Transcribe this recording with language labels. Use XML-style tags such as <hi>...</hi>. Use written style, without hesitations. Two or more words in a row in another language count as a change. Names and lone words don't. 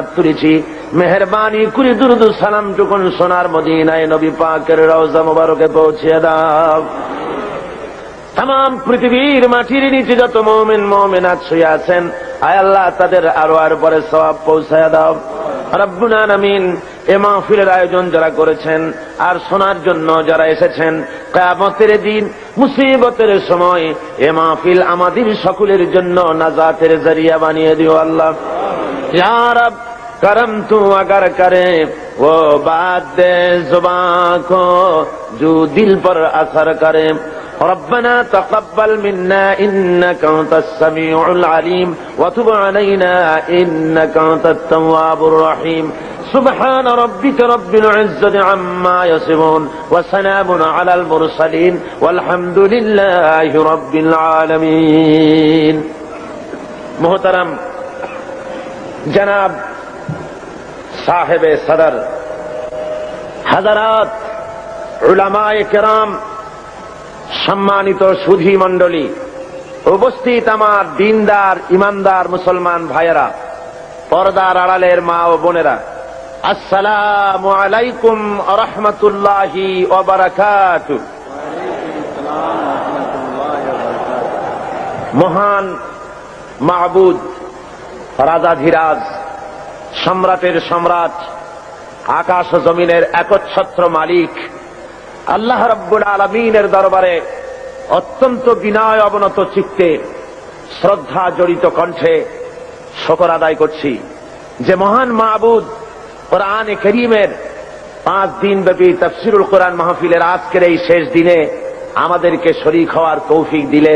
<bn>তুলেছি মেহেরবানি করে দুরুদ সালাম যখন সোনার মদিনায় নবী পাকের রওজা মুবারকে পৌঁছে দাও तमाम পৃথিবীর মাটির নিচে যত মুমিন মুমিনাত শুয়ে আছেন আয় আল্লাহ তাদের আরওয়ার পরে সওয়াব পৌঁছায় দাও</bn> <ar>رب العالمين</ar> <bn>এই মাহফিলের আয়োজন যারা করেছেন আর শোনার জন্য যারা এসেছেন কিয়ামতের দিন মুসিবতের সময় এই মাহফিল আমাদের সকলের জন্য নাজাতের জরিয়া বানিয়ে দিও আল্লাহ</bn> <ar>يا رب</ar> <ur>کرم تو اگر کرے وہ بات دے زبان کو جو دل پر اثر</ur> <ar>کرے ربنا تقبل منا انك انت السميع العليم وتب علينا انك انت التواب الرحيم سبحان ربك رب العزة عما يصفون وسلام على المرسلين والحمد لله رب العالمين</ar> <ur>محترم جناب صاحب</ur> <bn>صدر হাজারাত উলামায়ে কেরাম সম্মানিত সুধী মণ্ডলী উপস্থিত আমার দিনদার ইমানদার মুসলমান ভাইয়েরা পর্দার আড়ালের মা ও বোনেরা</bn> <ar>السلام عليكم ورحمة الله وبركاته.</ar> <bn>মহান মাহবুদ, রাজাধিরাজ, সম্রাটের সম্রাট, আকাশ ও জমিনের একচ্ছত্র মালিক আল্লাহ রাব্বুল আলামিনের দরবারে অত্যন্ত বিনয় অবনত চিত্তে শ্রদ্ধা জড়িত কণ্ঠে শুকর আদায় করছি যে মহান মাহবুদ কোরআনে কারীমের 5 দিন ব্যাপী</bn> <ar>تفسير القرآن</ar> <bn>মাহফিলের আজকের এই শেষ দিনে আমাদেরকে শরীক হওয়ার তৌফিক দিলেন।</bn>